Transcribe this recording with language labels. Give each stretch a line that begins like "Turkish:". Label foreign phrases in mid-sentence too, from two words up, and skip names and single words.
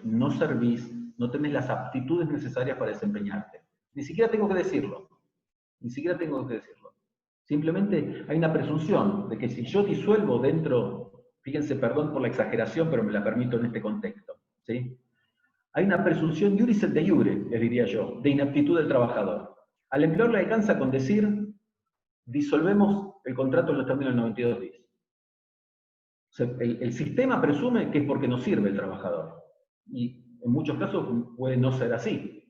Spanish: No servís, no tenés las aptitudes necesarias para desempeñarte. Ni siquiera tengo que decirlo. Ni siquiera tengo que decirlo. Simplemente hay una presunción de que si yo disuelvo dentro, fíjense, perdón por la exageración, pero me la permito en este contexto, ¿sí? Hay una presunción
Latin: iuris et de iure,
Spanish: les diría yo, de inaptitud del trabajador. Al empleador le alcanza con decir, disolvemos el contrato en los términos del 92 bis. O sea, el sistema presume que es porque no sirve el trabajador. Y en muchos casos puede no ser así.